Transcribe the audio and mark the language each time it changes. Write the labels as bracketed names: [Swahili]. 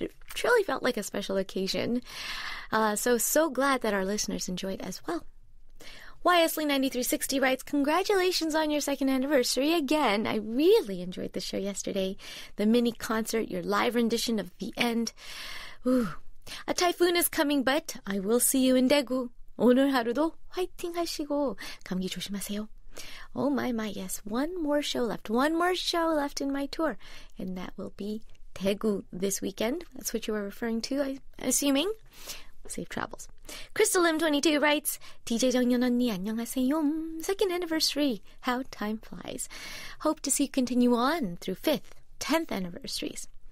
[English] It truly felt like a special occasion. So glad that our listeners enjoyed as well. YSLey9360 writes, congratulations on your 2nd anniversary again. I really enjoyed the show yesterday. The mini concert, your live rendition of The End. Ooh. A typhoon is coming, but I will see you in Daegu. [Korean] 오늘 하루도 화이팅 하시고 감기 조심하세요. [English] Oh my, yes. One more show left in my tour. And that will be Daegu this weekend. That's what you were referring to, I'm assuming. Safe travels. Crystal Lim22 writes, DJ 정연 언니 안녕하세요. 2nd anniversary. How time flies. Hope to see you continue on through 5th, 10th anniversaries.